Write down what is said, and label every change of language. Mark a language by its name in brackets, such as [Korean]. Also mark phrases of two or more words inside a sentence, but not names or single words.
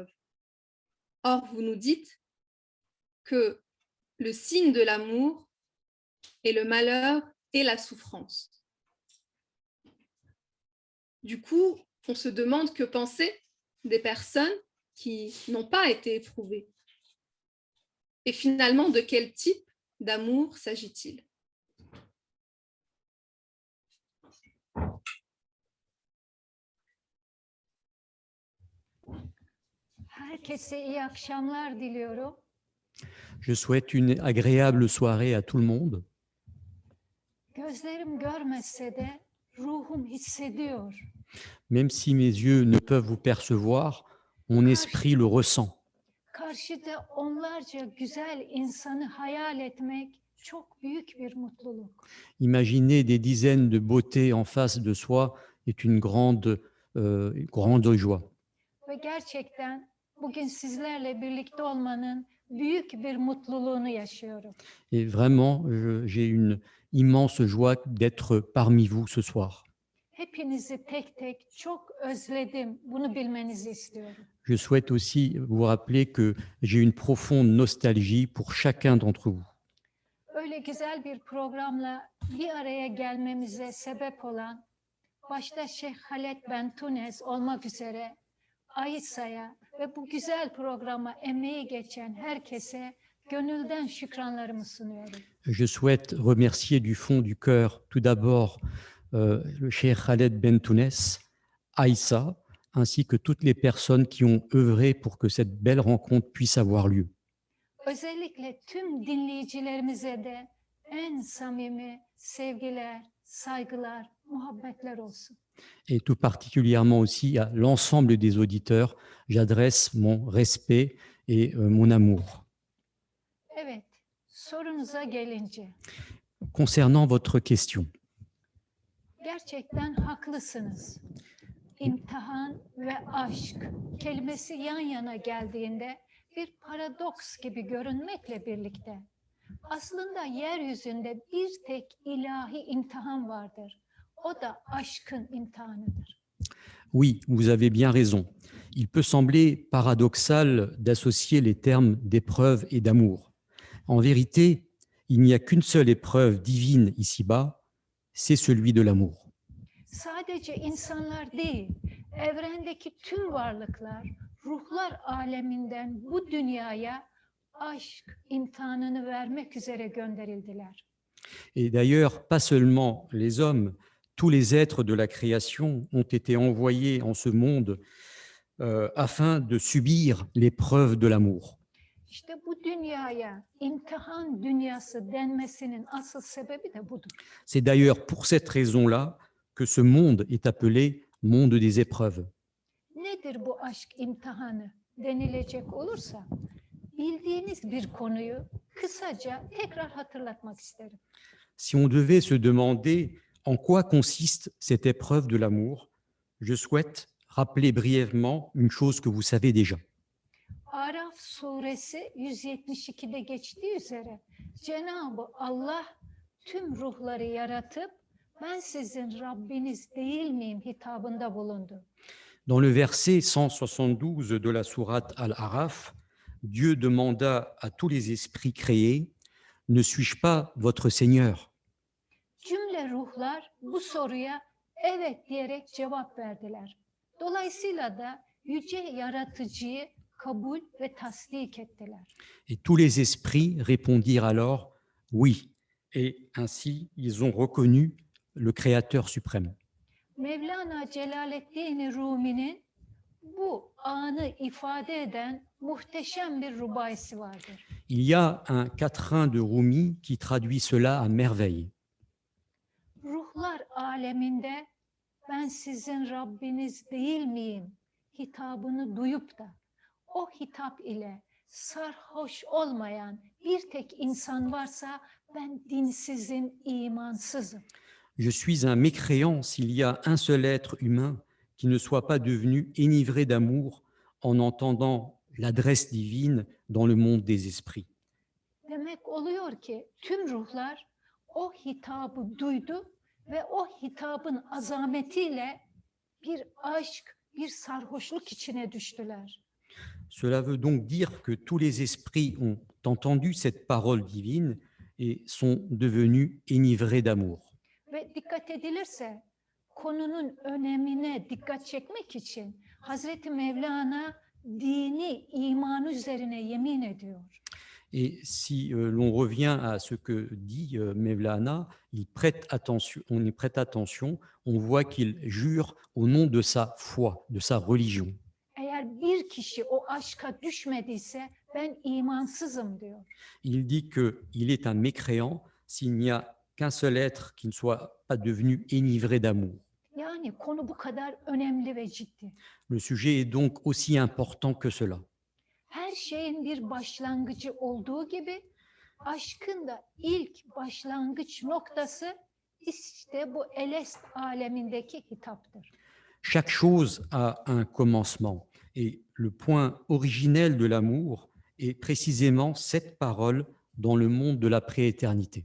[French] Or, vous nous dites que le signe de l'amour est le malheur et la souffrance. Du coup, on se demande que penser des personnes qui n'ont pas été éprouvées. Et finalement, de quel type d'amour s'agit-il? [Turkish] Herkese iyi akşamlar diliyorum. [French] Je souhaite une agréable soirée à tout le monde. [Turkish] Gözlerim görmese de ruhum hissediyor. [French] Même si mes yeux ne peuvent vous percevoir, mon esprit le ressent. [Turkish] Karşıda onlarca güzel insanı hayal etmek çok büyük bir mutluluk. [French] Imaginer des dizaines de beautés en face de soi est une grande joie. [Turkish] Ve gerçekten bugün sizlerle birlikte olmanın büyük bir mutluluğunu yaşıyorum. [French] Et vraiment, j'ai une immense joie d'être parmi vous ce soir. [Turkish] Hepinizi tek tek çok özledim. Bunu bilmenizi istiyorum. [French] Je souhaite aussi vous rappeler que j'ai une profonde nostalgie pour chacun d'entre vous. [Turkish] Öyle güzel bir programla bir araya gelmemize sebep olan başta Şeyh Haled Bentunes olmak üzere Aysa'ya ve bu güzel programa emeği geçen herkese gönülden şükranlarımı sunuyorum. [French] Je souhaite remercier du fond du cœur tout d'abord le Cheikh Khaled Bentounes, Aïssa, ainsi que toutes les personnes qui ont œuvré pour que cette belle rencontre puisse avoir lieu. [Turkish] Özellikle tüm dinleyicilerimize de en samimi sevgiler, saygılar, muhabbetler olsun. [French] Et tout particulièrement aussi à l'ensemble des auditeurs, j'adresse mon respect et mon amour. [Turkish] Evet, sorunuza gelince. [French] Concernant votre question. [Turkish] Gerçekten haklısınız. İmtihan ve aşk kelimesi yan yana geldiğinde bir paradoks gibi görünmekle birlikte aslında yeryüzünde bir tek ilahi imtihan vardır. O da aşkın imtihanıdır. [French] Oui, vous avez bien raison. Il peut sembler paradoxal d'associer les termes d'épreuve et d'amour. En vérité, il n'y a qu'une seule épreuve divine ici-bas, c'est celui de l'amour. [Turkish] Sadece insanlar değil, evrendeki tüm varlıklar, ruhlar aleminden bu dünyaya aşk imtihanını vermek üzere gönderildiler. [French] Et d'ailleurs, pas seulement les hommes, tous les êtres de la création ont été envoyés en ce monde afin de subir l'épreuve de l'amour. [Turkish] İşte bu dünyaya imtihan dünyası denmesinin asıl sebebi de budur. [French] C'est d'ailleurs pour cette raison-là que ce monde est appelé monde des épreuves. [Turkish] Nedir bu aşk imtihanı denilecek olursa, bildiğiniz bir konuyu kısaca tekrar hatırlatmak isterim. [French] Si on devait se demander en quoi consiste cette épreuve de l'amour, je souhaite rappeler brièvement une chose que vous savez déjà. [Turkish] Araf suresi 172'de geçtiği üzere Cenab-ı Allah tüm ruhları yaratıp ben sizin Rabbiniz değil miyim hitabında bulundu. [French] Dans le verset 172 de la sourate Al-Araf, Dieu demanda à tous les esprits créés, ne suis-je pas votre Seigneur? [Turkish] Cümle ruhlar bu soruya evet diyerek cevap verdiler. Dolayısıyla da yüce yaratıcıyı kabul ve tasdik ettiler. [French] Et tous les esprits répondirent alors oui. Et ainsi, ils ont reconnu le Créateur suprême. [Turkish] Mevlana Celaleddin Rumi'nin bu anı ifade eden muhteşem bir rubaysi vardır. [French] Il y a un quatrain de Rumi qui traduit cela à merveille. [Turkish] Ruhlar aleminde ben sizin Rabbiniz değil miyim hitabını duyup da o hitap ile sarhoş olmayan bir tek insan varsa ben dinsizim, imansızım. [French] Je suis un mécréant s'il y a un seul être humain qui ne soit pas devenu enivré d'amour en entendant l'adresse divine dans le monde des esprits. [Turkish] Demek oluyor ki tüm ruhlar o hitabı duydu ve o hitabın azametiyle bir aşk, bir sarhoşluk içine düştüler. [French] Cela veut donc dire que tous les esprits ont entendu cette parole divine et sont devenus enivrés d'amour. [Turkish] Ve dikkat edilirse konunun önemine dikkat çekmek için Hazreti Mevlana dini iman üzerine yemin ediyor. [French] Et si l'on revient à ce que dit Mevlana, on y prête attention, on voit qu'il jure au nom de sa foi, de sa religion. [Turkish] Eğer bir kişi o aşka düşmediyse ben imansızım diyor. [French] Il dit qu'il est un mécréant s'il n'y a qu'un seul être qui ne soit pas devenu enivré d'amour. [Turkish] Yani konu bu kadar önemli ve ciddi. [French] Le sujet est donc aussi important que cela. [Turkish] Her şeyin bir başlangıcı olduğu gibi aşkın da ilk başlangıç noktası işte bu Elest alemindeki hitaptır. [French] Chaque chose a un commencement et le point originel de l'amour est précisément cette parole dans le monde de la prééternité.